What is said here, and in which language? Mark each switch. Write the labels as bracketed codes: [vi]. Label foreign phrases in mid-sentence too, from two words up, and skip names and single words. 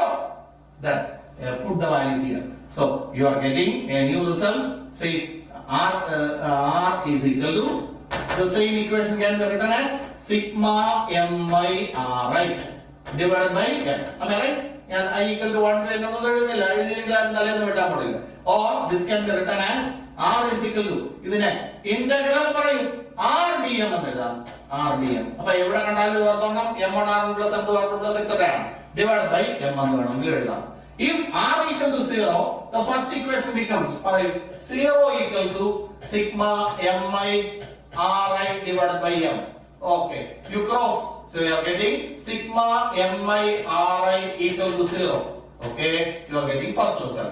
[en] Then put the value here. So you are getting a new result. See, r is equal to, the same equation can be written as sigma mi ri divided by n. Am I right? And I equal to 1 to n [ml] എന്നൊന്നും എഴുതുന്നില്ല. എഴുതിയില്ലെങ്കിൽ അതിന് തലേന്ന് വിട്ടാൻ പാടില്ല. [en] Or this can be written as r is equal to, [ml] ഇതിനെ ഇന്റഗ്രൽ പറയും [en] r dm [ml] എന്ന് എഴുതാം. [en] r dm. [ml] അപ്പോൾ എവിടെ കണ്ടാലും ഇത് ഓർത്തോണം [en] m1 r1 plus m2 r2 plus etc. [ml] ആണ്. [en] divided by m [ml] എന്ന് വേണമെങ്കിൽ എഴുതാം. [en] If r equal to 0, the first equation becomes 0 equal to sigma mi ri divided by m. Okay, you cross. So you are getting sigma mi ri equal to 0. Okay, you are getting first result.